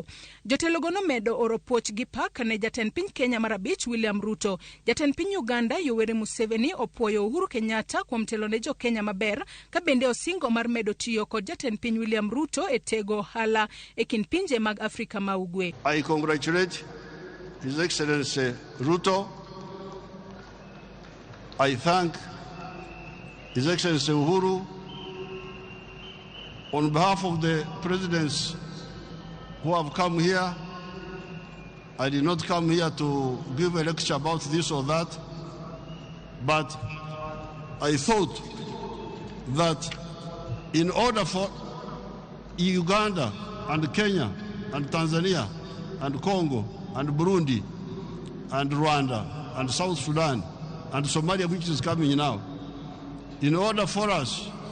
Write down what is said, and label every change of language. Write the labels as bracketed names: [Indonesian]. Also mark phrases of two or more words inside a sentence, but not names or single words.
[Luo (Kenya and Tanzania)] Jotelogo nomedo oro puoch gi pak ne jatend piny Kenya mar abich William Ruto. Jatend piny Uganda Yoweri Museveni opwoyo Uhuru Kenyatta kuom telo ne jo Kenya maber, ka bende osingo mar medo tiyo kod jatend piny William Ruto e tego hala e kin pinje mag Afrika ma Ugwe. [English] I congratulate His Excellency Ruto. I thank His Excellency Uhuru. On behalf of the presidents who have come here, I did not come here to give a lecture about this or that, but I thought that in order for Uganda and Kenya and Tanzania and Congo and Burundi and Rwanda and South Sudan and Somalia, which is coming now, in order for us